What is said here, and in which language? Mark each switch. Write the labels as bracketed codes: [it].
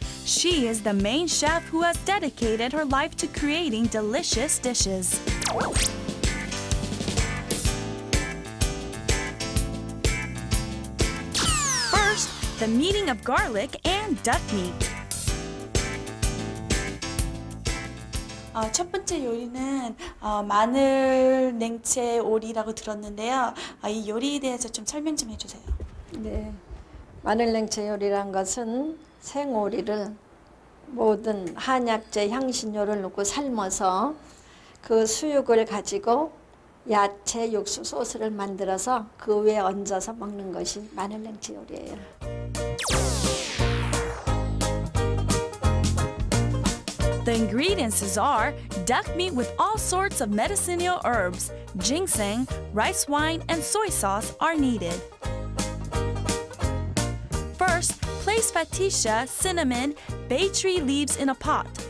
[en] She is the main chef who has dedicated her life to creating delicious dishes. First, the meating of garlic and duck meat. [ko] 첫 번째 요리는 마늘 냉채 오리라고 들었는데요. 이 요리에 대해서 좀 설명 좀 해주세요. 네, 마늘냉채 요리란 것은 생오리를 모든 한약재 향신료를 넣고 삶아서 그 수육을 가지고 야채 육수 소스를 만들어서 그 위에 얹어서 먹는 것이 마늘냉채 요리예요. [en] The ingredients are duck meat with all sorts of medicinal herbs, ginseng, rice wine, and soy sauce are needed. First, place fatisha, cinnamon, bay tree leaves in a pot.